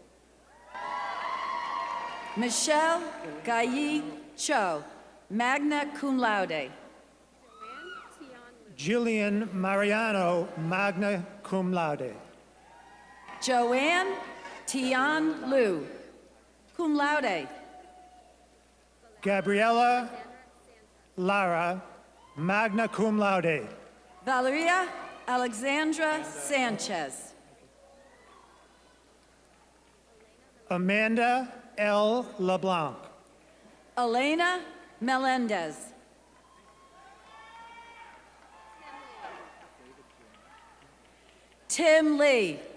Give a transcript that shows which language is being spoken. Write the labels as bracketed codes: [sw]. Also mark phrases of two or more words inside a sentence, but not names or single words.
[la] Michelle Gayi Cho, magna cum laude. Jillian Mariano, magna cum laude. Joanne Tian Liu, cum laude. Gabriela Lara, magna cum laude. Valeria Alexandra Sanchez. Amanda L. LeBlanc. Elena Melendez. Tim Lee.